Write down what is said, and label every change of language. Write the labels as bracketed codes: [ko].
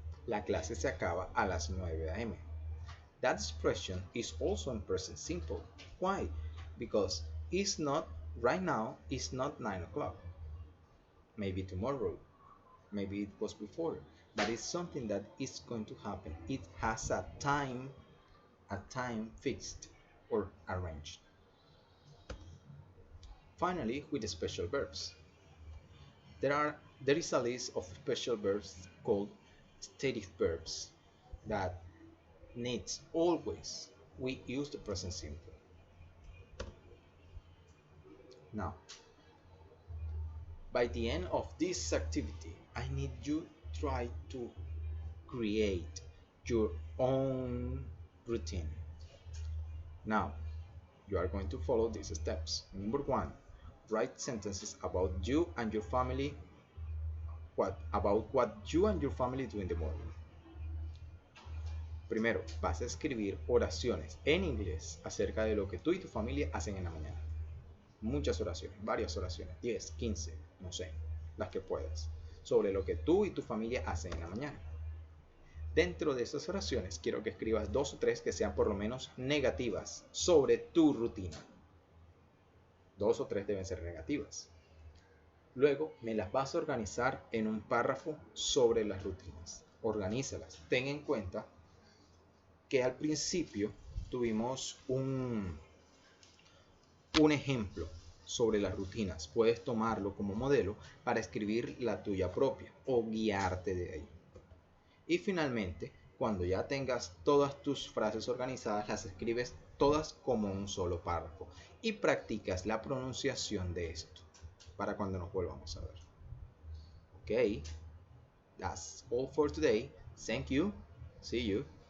[es] La clase se acaba a las 9 a.m. [en] That expression is also in present simple. Why? Because it's not right now, it's not 9 o'clock. Maybe tomorrow. maybe it was before, but it's something that is going to happen. It has a time fixed or arranged. Finally, with the special verbs. There is a list of special verbs called stative verbs that needs always we use the present simple. Now, by the end of this activity, I need you try to create your own routine. Now, you are going to follow these steps. Number one, write sentences about you and your family. What you and your family do in the morning. [es] Primero, vas a escribir oraciones en inglés acerca de lo que tú y tu familia hacen en la mañana. Muchas oraciones, varias oraciones, 10, 15, no sé, las que puedas, sobre lo que tú y tu familia hacen en la mañana. Dentro de esas oraciones quiero que escribas 2 o 3 que sean por lo menos negativas sobre tu rutina. 2 o 3 deben ser negativas. Luego me las vas a organizar en un párrafo sobre las rutinas. Organízalas. Ten en cuenta que al principio tuvimos un ejemplo sobre las rutinas. Puedes tomarlo como modelo para escribir la tuya propia o guiarte de ahí. Y finalmente, cuando ya tengas todas tus frases organizadas, las escribes todas como un solo párrafo y practicas la pronunciación de esto para cuando nos volvamos a ver. [en] Okay, that's all for today. Thank you. See you.